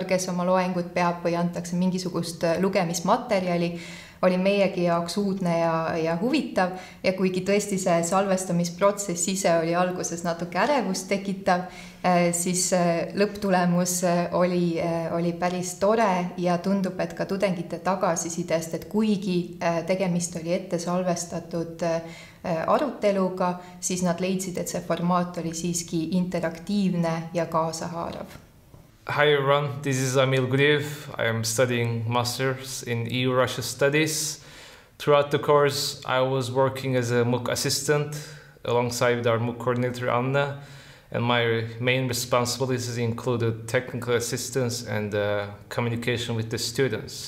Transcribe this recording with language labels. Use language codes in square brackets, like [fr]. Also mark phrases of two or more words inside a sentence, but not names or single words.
[et] kes oma loengut peab või antakse mingisugust lugemismaterjali, oli meiegi jaoks uudne ja huvitav ja kuigi tõesti see salvestamisprotsess ise oli alguses natuke ärevust tekitav, siis lõpptulemus oli päris tore ja tundub, et ka tudengite tagasisidest, et kuigi tegemist oli ette salvestatud aruteluga, siis nad leidsid, et see formaat oli siiski interaktiivne ja kaasahaarav. [en] Hi everyone, this is Mari-Liis. I am studying Masters in EU-Russia Studies. Throughout the course, I was working as a MOOC assistant alongside our MOOC coordinator Anna, and my main responsibilities included technical assistance and communication with the students.